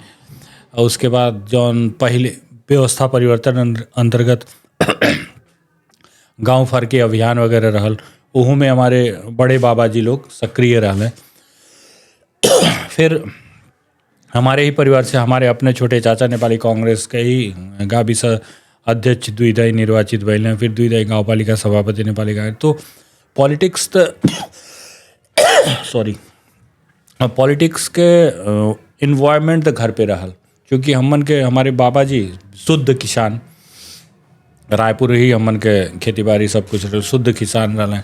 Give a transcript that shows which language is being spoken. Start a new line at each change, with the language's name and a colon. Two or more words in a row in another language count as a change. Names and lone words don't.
Bhojpuri: और उसके बाद जौन पहले व्यवस्था परिवर्तन अंतर्गत गांव फर के अभियान वगैरह रहल, ओहू में हमारे बड़े बाबा जी लोग सक्रिय रहने। फिर हमारे ही परिवार से हमारे अपने छोटे चाचा नेपाली कांग्रेस के ही गाविस अध्यक्ष द्विदायी निर्वाचित भइल, फिर द्विदायी गाउँपालिका सभापति नेपाली कांग्रेस। तो पॉलिटिक्स पॉलिटिक्स के इन्वायरमेंट तो घर पे रहल, क्योंकि हमन के हमारे बाबा जी शुद्ध किसान, रायपुर ही हमन के खेती बाड़ी सब कुछ रहल, शुद्ध किसान रहल।